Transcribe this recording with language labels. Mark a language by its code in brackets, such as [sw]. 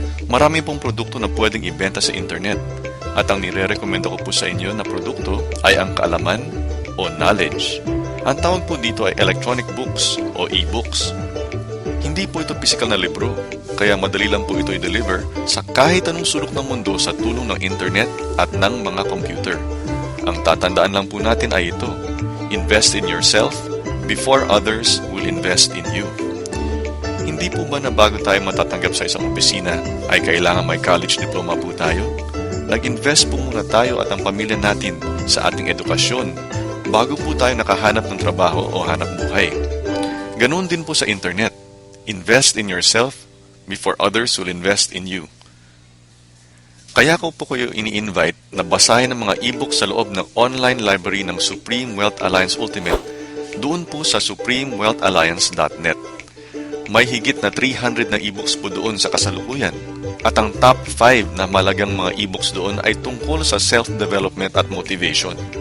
[tl] Marami pong produkto na pwedeng ibenta sa internet at ang nire-recommenda ko po sa inyo na produkto ay ang kaalaman o knowledge. Ang tawag po dito ay electronic books o e-books. Hindi po ito physical na libro, kaya madali lang po ito i-deliver sa kahit anong sulok ng mundo sa tulong ng internet at ng mga computer. [en] Ang tatandaan lang po natin ay ito: invest in yourself before others will invest in you. [tl] Hindi po ba na bago tayo matatanggap sa isang opisina ay kailangan may college diploma po tayo? Nag-invest po muna tayo at ang pamilya natin sa ating edukasyon bago po tayo nakahanap ng trabaho o hanap buhay. Ganoon din po sa internet. [en] Invest in yourself before others will invest in you. [tl] Kaya ko po kayo ini-invite na basahin ang mga e-book sa loob ng online library ng Supreme Wealth Alliance Ultimate doon po sa supremewealthalliance.net. May higit na 300 na e-books po doon sa kasalukuyan at ang top 5 na malagang mga e-books doon ay tungkol sa self-development at motivation.